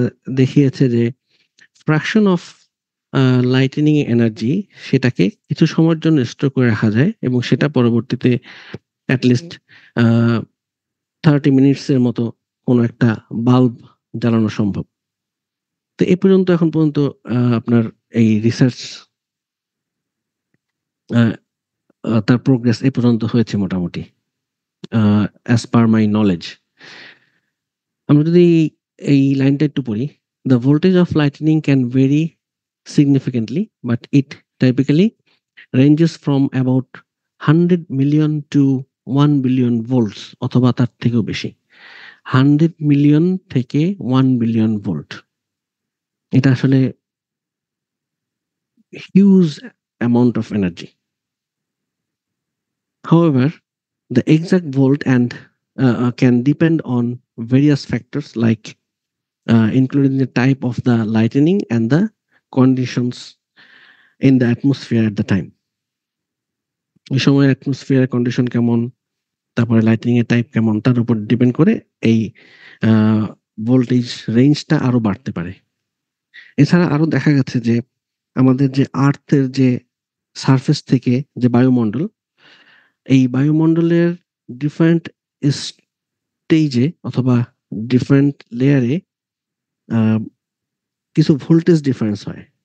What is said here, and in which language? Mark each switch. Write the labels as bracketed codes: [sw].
[bn] দেখিয়েছে যে fraction of lightning energy সেটাকে কিছু সময়ের জন্য স্টোর করে রাখা যায় এবং সেটা পরবর্তীতে অ্যাটলিস্ট 30 মিনিটস এর মতো কোনো একটা বাল্ব জ্বালানো সম্ভব। তো এ পর্যন্ত এখন পর্যন্ত আপনার এই রিসার্চ তার প্রোগ্রেস এ পর্যন্ত হয়েছে মোটামুটি [en] As per my knowledge. [bn] আমরা যদি এই লাইনটা একটু পড়ি, [en] "The voltage of lightning can vary significantly, but it typically ranges from about 100 million to 1 billion volts" [bn] অথবা তার থেকেও বেশি। 100 মিলিয়ন থেকে 1 বিলিয়ন ভোল্ট। এটা আসলে [en] Huge amount of energy. However, the exact volt and can depend on various factors like including the type of the lightning and the conditions in the atmosphere at the time. [bn] ওই সময় atmosphere condition কেমন, তারপরে lightning এর type কেমন তার উপর depend করে এই ভোল্টেজ রেঞ্জটা আরো বাড়তে পারে। এছাড়া আরো দেখা গেছে যে আমাদের যে আর্থের যে সারফেস থেকে যে বায়ুমণ্ডল, এই বায়ুমণ্ডলের ডিফারেন্ট স্টেজে অথবা ডিফারেন্ট লেয়ারে কিছু ভোল্টেজ ডিফারেন্স হয়।